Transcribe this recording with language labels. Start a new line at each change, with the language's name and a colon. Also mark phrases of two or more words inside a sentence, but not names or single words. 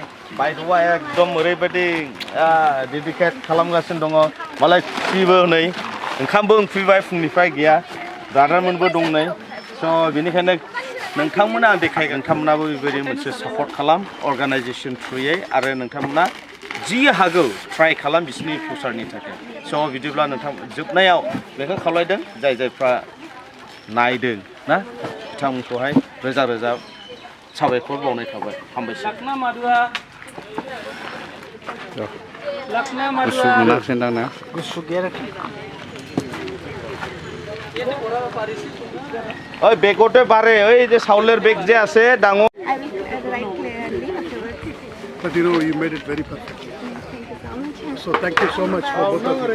Bodo: बायद'आ एकदम ओरैबायदि डेडिकेट खालामगासिनो दङ मालाय खुसिबो नै ओंखामबो उखैबाय फुंनिफ्राय गैया ब्रादारमोनबो दं नै स' बेनिखायनो नोंथांमोना आं देखायगोन नोंथांमोनाबो बेबायदि मोनसे सापर्ट खालाम अर्गानाइजेसन थ्रुयै आरो नोंथांमोना जि हागौ ट्राइ खालाम बिसोरनि फिउचारनि थाखाय स' बिदिब्ला नोंथां जोबनायाव बेखौ खावलायदों जायफ्रा नायदों ना बिथांमोनखौहाय रोजा रोजा साबायखर बावनाय थाबाय हामबायसै गुसु मोनाखिसै दाना गुसु गैया
Assamese: ওই বেগতে বারে ওই যে চাউলের বেগ যে আছে ডাঙৰ
English: But you know, you made it very perfect. So thank you so much for both of